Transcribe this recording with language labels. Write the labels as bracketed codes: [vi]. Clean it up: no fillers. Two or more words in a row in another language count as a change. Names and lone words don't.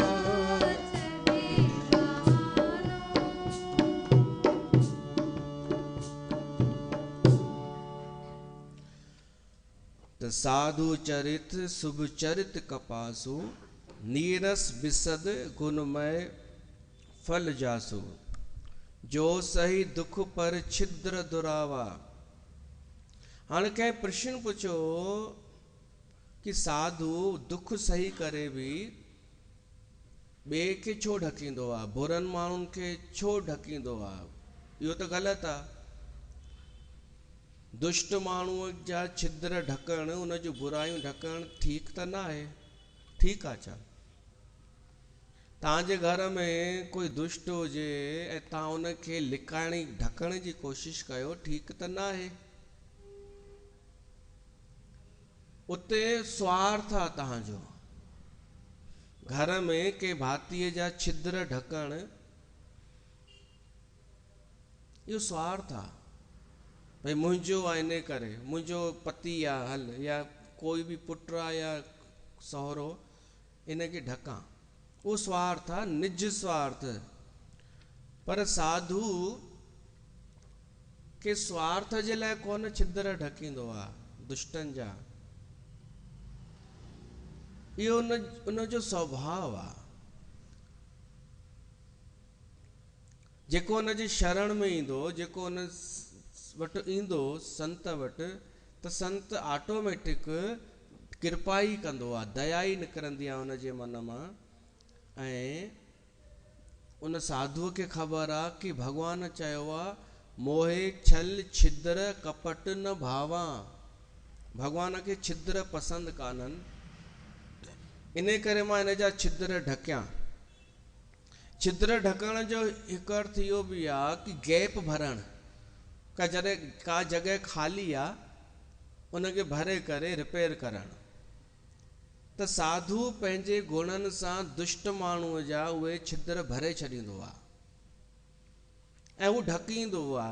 [awa] त साधु चरित शुभ चरित कपासु, नीरस बिसद गुणमय फल जासु, जो सही दुख पर छिद्र दुरावा। [sd] हाणे कंहिं प्रश्न पुछो कि साधु दुख सही करे भी ॿिए खे छो ढकींदो आहे, बुरनि माण्हुनि खे छो ढकींदो आहे? इहो त ग़लति आहे। दुष्ट माण्हूअ जा छिद्र ढकण, उन जूं बुरायूं ढकण ठीकु त न आहे? ठीकु आहे छा? तव्हांजे घर में कोई दुष्ट हुजे ऐं तव्हां उन खे लिकाइण ढकण जी कोशिशि कयो, ठीकु त न आहे? उते स्वार्थ आहे तव्हांजो। घर में के भातीअ जा छिद्र ढकण, इहो स्वार्थ आहे। भई मुंहिंजो आहे इन करे, मुंहिंजो पति आहे हल, या कोई बि पुटु आहे या सहुरो, इन खे ढकां, उहो स्वार्थ आहे, निज स्वार्थ। पर साधु के स्वार्थ जे लाइ कोन छिद्र ढकींदो आहे दुष्टनि जा। इहो उन जो स्वभाव आहे। जेको उन जी शरण में ईंदो, जेको उन वटि ईंदो संत वटि, त संत ऑटोमेटिक कृपा ई कंदो आहे, दया ई निकिरंदी आहे उन जे मन मां। ऐं उन साधुअ खे ख़बर आहे कि भॻवान चयो आहे, [awa] मोहे छल छिद्र कपट न भावा। [sd] भॻवान खे छिद्र पसंदि कान्हनि, इन करे मां इन जा छिद्र ढकियां। छिद्र ढकण जो हिकु अर्थ इहो बि आहे कि गैप भरणु, का जॻह खाली आहे, उनखे भरे करे रिपेयर करणु। त साधु पंहिंजे गुणनि सां दुष्ट माण्हूअ जा उहे छिद्र भरे छॾींदो आहे ऐं उहो ढकींदो आहे।